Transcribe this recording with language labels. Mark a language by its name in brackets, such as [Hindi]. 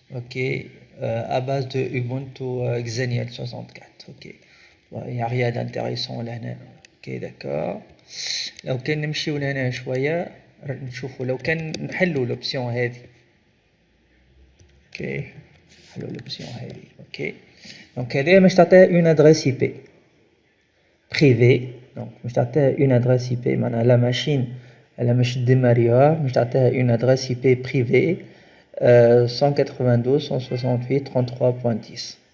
[French] OK à base de Ubuntu Xenial 64. OK. il n'y a rien d'intéressant là. OK d'accord. [Arabic] لو كان نمشيو لهنا شويه نشوفوا لو كان نحلوا l'option هذه. OK نحلوا l'option هذه. [French] OK donc هذه باش تعطيها une adresse IP privée. donc باش تعطيها une adresse IP معناها la machine elle مش démarrer باش تعطيها une adresse IP privée 192.168.33.10.